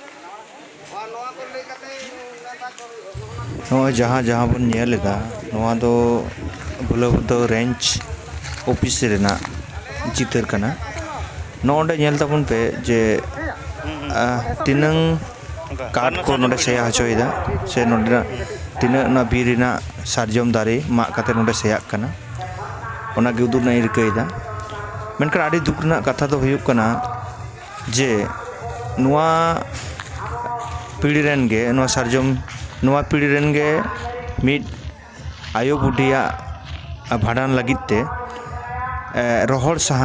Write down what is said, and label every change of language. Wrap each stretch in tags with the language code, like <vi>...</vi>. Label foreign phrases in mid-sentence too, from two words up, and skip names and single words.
<sat>नॉय जहाँ जहाँ बन नेलेदा नोआ दो भुलाबुंद</sat> <en>range office</en> <sat>रेना चितर कना नोडे नेल ताबन पे जे तिनंग काट को नोडे सेया हचोयदा से नोडे तिनंग ना बीरिना सारजम दारे मा काते नोडे सेया कना ओना गे उदुग ना इरकैदा मेनखान आडी दुख रना कथा दो हुयुग कना जे नोआ पीढ़ी रेन गे नोआ सारजम नोआ पीढ़ी रेन गे मिड आयो बुढ़िया भाडान लगिते रोहड़</sat>